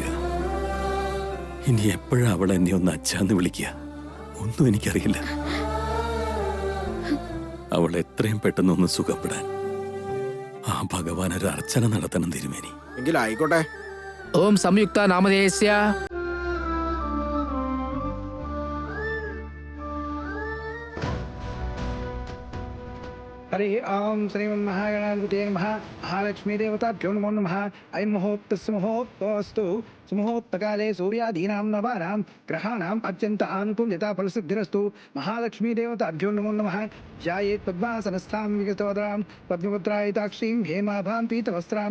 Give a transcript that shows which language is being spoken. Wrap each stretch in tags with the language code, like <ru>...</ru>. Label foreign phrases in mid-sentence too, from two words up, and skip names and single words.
<ml>ഇനി എപ്പോഴാ അവൾ എന്നെ ഒന്ന് അച്ഛാന്ന് വിളിക്കുക? ഒന്നും എനിക്കറിയില്ല. അവൾ എത്രയും പെട്ടെന്ന് ഒന്ന് സുഖപ്പെടാൻ ആ ഭഗവാൻ ഒരു അർച്ചന നടത്തണം തിരുമേനി. എങ്കിൽ ആയിക്കോട്ടെ.</ml> <sa>ഓം സംയുക്ത നാമധേയസ്യ हरि ओम श्रीमन्महागणाधिपतये नमः। महालक्ष्मी देवताभ्यो नमो नमः। अयं मुहूर्तस्य मुहूर्तोऽस्तु। सुमुहूर्तकाले सूर्यादीनां नवानां ग्रहाणां अत्यन्त आनुकूल्यता फलसिद्धिरस्तु। महालक्ष्मी देवताभ्यो नमो नमः। ध्यायेत् पद्मासनस्थां विगतवदनां पद्मपुत्रायताक्षीं हेमाभां पीतवस्त्रां.</sa>